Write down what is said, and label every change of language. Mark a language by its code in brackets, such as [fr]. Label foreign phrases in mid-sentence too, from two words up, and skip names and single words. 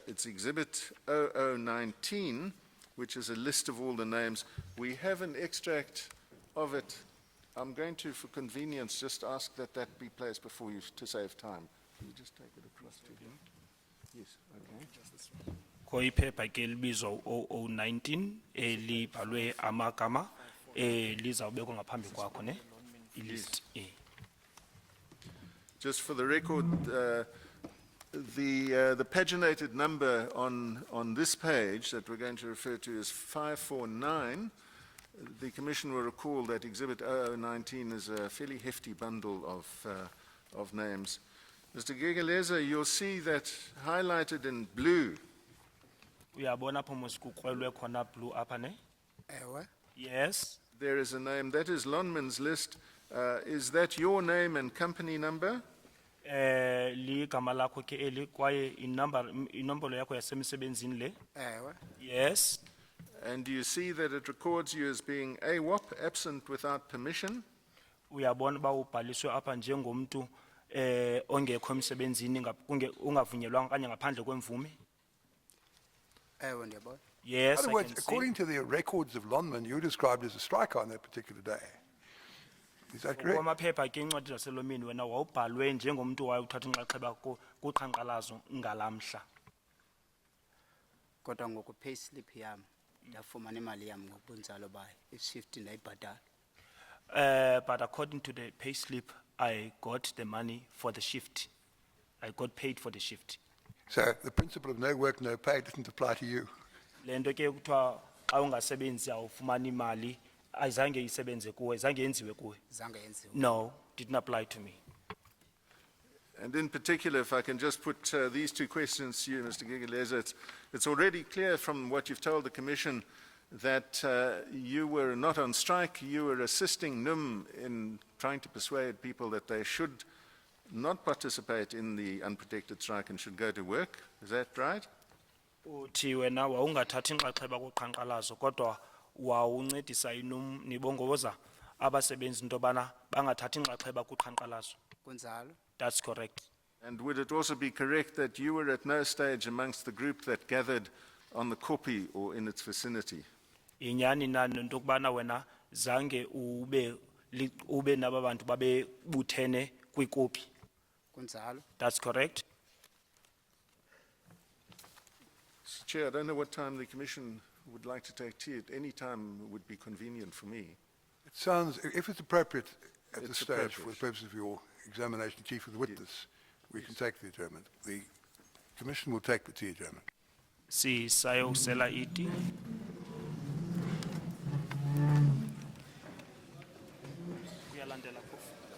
[en] It's Exhibit 0019, which is a list of all the names. We have an extract of it. I'm going to, for convenience, just ask that that be placed before you to save time. Can you just take it across to him? Yes, okay. Just this one. [xh] Koiphepha ke libizwa 0019 elibhalwe amagama lizawubekwa ngaphambi kwakho ne ilist. [en] Just for the record, the paginated number on this page that we're going to refer to is 549. The Commission will recall that Exhibit 0019 is a fairly hefty bundle of names. Mr. Gegeleza, you'll see that highlighted in blue. [xh] Uyabona apho mos kukrwelwe khona blue apha ne? Ewe. [en] Yes. There is a name, that is Lonman's list. Is that your name and company number? [xh] Ligama lakho ke eli kwaye inombolo yakho yasemsebenzini le? Ewe. [en] Yes. And do you see that it records you as being AWOP, absent without permission? [xh] Uyabona ba ubhaliswe apha njengomntu ongekho emsebenzini ungavunyelwanga kanye ngaphandle kwemvume? Ewe ndiyabona. [en] Yes, In other words, according to the records of Lonman, you were described as a striker on that particular day. Is that correct? [xh] Kwamaphepha ke incwadi zaselomini wena wawubhalwe njengomntu wayewuthatha inxaxheba kuqhankqalazo ngalamhla. Kodwa ngoku payslip yami ndafumana imali yami ngobunzalo bayo i-shift ndayibhatala. [en] But according to the pay slip, I got the money for the shift. I got paid for the shift. So the principle of no work, no pay doesn't apply to you. [xh] Lento ke kuthiwa xa ungasebenzi awufumani imali ayizange isebenze kuwe, zange yenziwe kuwe. Zange yenziwe. [en] No, didn't apply to me. And in particular, if I can just put these two questions to you, Mr. Gigeleza, it's already clear from what you've told the Commission that you were not on strike, you were assisting NUM in trying to persuade people that they should not participate in the unprotected strike and should go to work. Is that right? [xh] Uthi wena wawungathathi inxaxheba kuqhankqalazo kodwa wawuncedisa inum nibongoza abasebenzi into bana bangathathi inxaxheba kuqhankqalazo. Kunzalo. [en] That's correct. And would it also be correct that you were at no stage amongst the group that gathered on the Kopi or in its vicinity? [xh] Inyani na nento kubana wena zange ube naba bantu babe buthene kwikopi. Kunzalo. [en] That's correct. Mr. Chair, I don't know what time the Commission would like to take tea. At any time would be convenient for me. It sounds, if it's appropriate at this It's stage appropriate. for the purpose of your examination, Chief of the witness, we can take the adjournment. The Commission will take the tea adjournment. [xh] Si sayosela iti. Kuyalandela phofu.